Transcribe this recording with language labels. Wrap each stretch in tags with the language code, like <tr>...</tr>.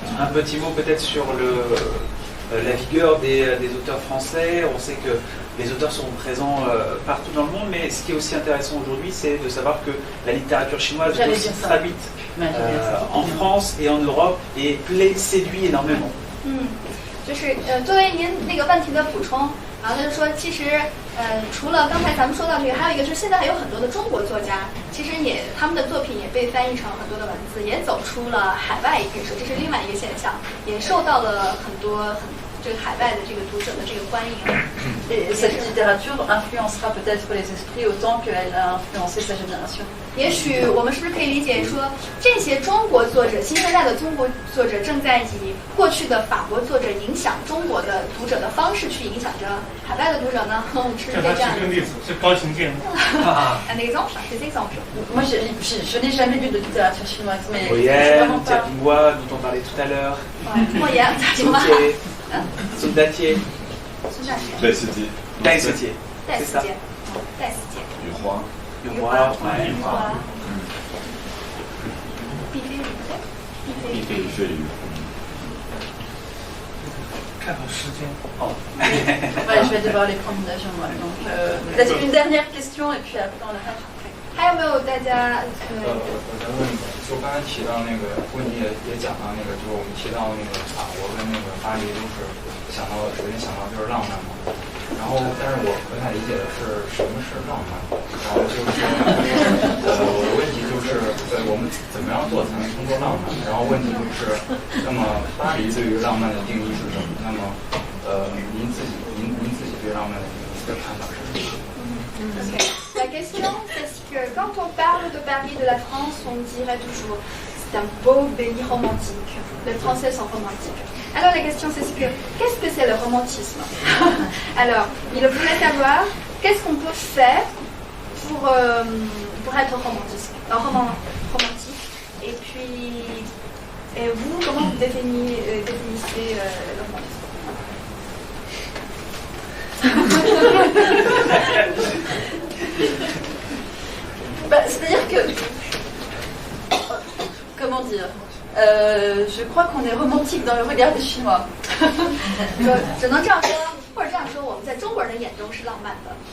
<fr>Un petit mot peut-être sur la vigueur des auteurs français. On sait que les auteurs sont présents partout dans le monde, mais ce qui est aussi intéressant aujourd'hui, c'est de savoir que la littérature chinoise est aussi traduite en France et en Europe et séduit énormément.</fr> <zh>就是作为您那个问题的补充，然后他就说，其实除了刚才咱们说到这个，还有一个就是现在还有很多的中国作家，其实他们的作品也被翻译成很多的文字，也走出了海外，也可以说这是另外一个现象，也受到了很多这个海外的这个读者的这个欢迎。</zh> <fr>Et cette littérature influencera peut-être les esprits autant qu'elle a influencé sa génération.</fr> <zh>也许我们是不是可以理解说，这些中国作者，新生代的中国作者正在以过去的法国作者影响中国的读者的方式去影响着海外的读者呢？是这样的。例子是高行健。</zh> <fr>Un exemple, des exemples. Moi, je n'ai jamais lu de littérature chinoise, mais Molière, Diapingua, dont on parlait tout à l'heure. Molière, Diapingua. Soldatier. Dai Setier. Dai Setier. C'est ça. Du roi. Du roi. Pipé du feu.</fr> <zh>看好时间。</zh> <fr>Ouais, je vais devoir les prendre d'avion moi. Donc, peut-être une dernière question et puis après on arrête.</fr> <zh>还有没有大家？我再问一个，就刚才提到那个问题也讲到那个，就是我们提到那个法国跟那个巴黎都是首先想到就是浪漫嘛。然后，但是我不太理解的是什么是浪漫。然后就是我的问题就是，我们怎么样做才能称作浪漫？然后问题就是，那么巴黎对于浪漫的定义是什么？那么您自己对浪漫的定义的看法是什么？</zh> <fr>Ok. La question, c'est que quand on parle de Paris, de la France, on dirait toujours c'est un beau pays romantique. Les Français sont romantiques. Alors la question, c'est que qu'est-ce que c'est le romantisme? Alors, il voulait savoir qu'est-ce qu'on peut faire pour être romantique. Et puis, vous, comment vous définissez le romantisme? C'est-à-dire que, comment dire, je crois qu'on est romantique dans le regard des Chinois.</fr> <zh>只能这样说，或者这样说，我们在中国人的眼中是浪漫的。</zh>